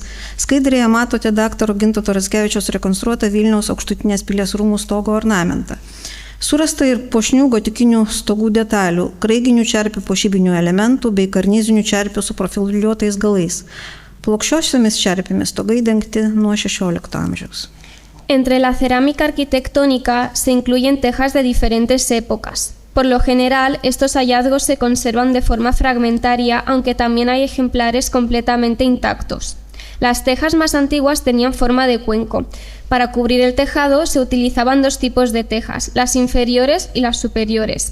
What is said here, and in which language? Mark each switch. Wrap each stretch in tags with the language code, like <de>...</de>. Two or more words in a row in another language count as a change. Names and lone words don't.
<lt>Skaidrėje matote daktaro Gintauto Raskevičiaus rekonstruotą Vilniaus Aukštutinės pilies rūmų stogo ornamentą. Surasta ir puošnių gotikinių stogų detalių, kraiginių čerpių puošybinių elementų bei karnizinių čerpių su profiliuotais galais. Plokščiosiomis čerpėmis stogai dengti nuo 16 amžiaus.</lt> <es>Entre la cerámica arquitectónica se incluyen tejas de diferentes épocas. Por lo general, estos hallazgos se conservan de forma fragmentaria, aunque también hay ejemplares completamente intactos. Las tejas más antiguas tenían forma de cuenco. Para cubrir el tejado se utilizaban 2 tipos de tejas, las inferiores y las superiores.</es>